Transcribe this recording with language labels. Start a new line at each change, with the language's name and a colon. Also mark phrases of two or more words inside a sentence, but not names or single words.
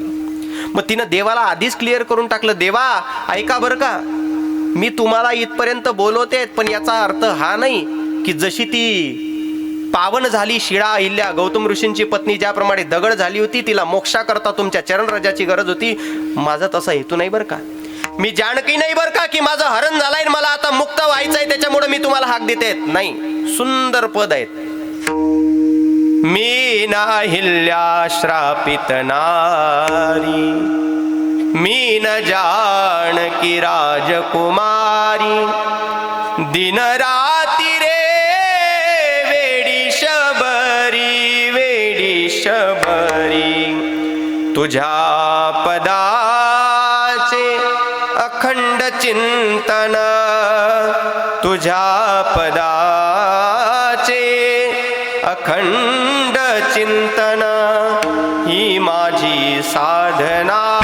Marathi: मग तिनं देवाला आधीच क्लिअर करून टाकलं, देवा ऐका बरं का, मी तुम्हाला इथपर्यंत बोलवते, पण याचा अर्थ हा नाही की जशी ती पावन झाली शिळा अहिल्या, गौतम ऋषींची पत्नी ज्याप्रमाणे दगड झाली होती, तिला मोक्षा करता तुमच्या चरणरजाची गरज होती, माझा तसा हेतू नाही बरं का. मी जानकी नाही बरं का की माझं हरण झालंय, मला आता मुक्त व्हायचंय त्याच्यामुळे मी तुम्हाला हाक देते. नाही, सुंदर पद आहेत. मी ना हिल्या श्रापित नारी, मी न जानकी राजकुमारी, दिन राती रे वेडी शबरी, वेडी शबरी, तुझ्या पदाचे अखंड चिंतन, तुझ्या पदाचे अखंड चिंतन, ही माझी साधना.